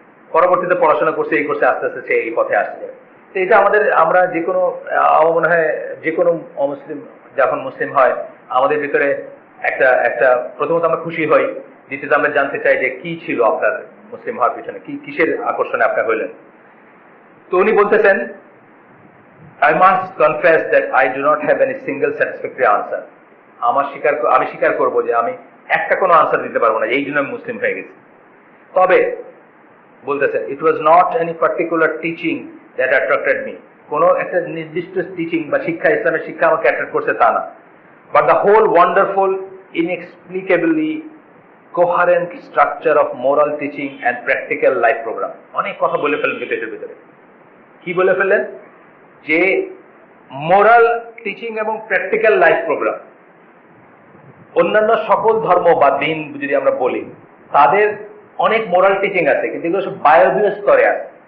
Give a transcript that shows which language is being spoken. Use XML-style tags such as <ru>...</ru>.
<bn>পরবর্তীতে পড়াশোনা করছে, এই করছে, আস্তে আস্তে সে এই পথে আসছে। তো এটা আমরা যে কোনো, আমার মনে হয় যে কোনো অমুসলিম যখন মুসলিম হয়, আমাদের ভিতরে একটা প্রথমত আমরা খুশি হই, দ্বিতীয়ত আমরা জানতে চাই যে কি ছিল আপনার মুসলিম হওয়ার পিছনে, কিসের আকর্ষণে আপনার হইলেন। তো উনি বলতেছেন,</bn> <en>I must confess that I do not have any single satisfactory answer.</en> <bn>আমি স্বীকার করব যে আমি একটা কোনো আনসার দিতে পারবো না, এই জন্য আমি মুসলিম হয়ে গেছি। তবে বলতেছেন,</bn> <en>it was not any particular teaching that attracted me.</en> <bn>কোনো একটা নির্দিষ্ট টিচিং বা শিক্ষা, ইসলামের শিক্ষা আমাকে অ্যাট্রাক্ট করছে তা না,</bn> <en>but the whole wonderful, inexplicably coherent structure of moral teaching and practical life program.</en> <bn>অনেক কথা বলে ফেললেন কিন্তু এটার ভিতরে। কি বলে ফেললেন? যে মোরাল টিচিং এবং প্র্যাকটিক্যাল লাইফ প্রোগ্রাম, অন্যান্য সকল ধর্ম বা দিন যদি আমরা বলি, তাদের অনেক মোরাল টিচিং আছে, কিন্তু এগুলো সব বায়বীয় স্তরে আছে।</bn>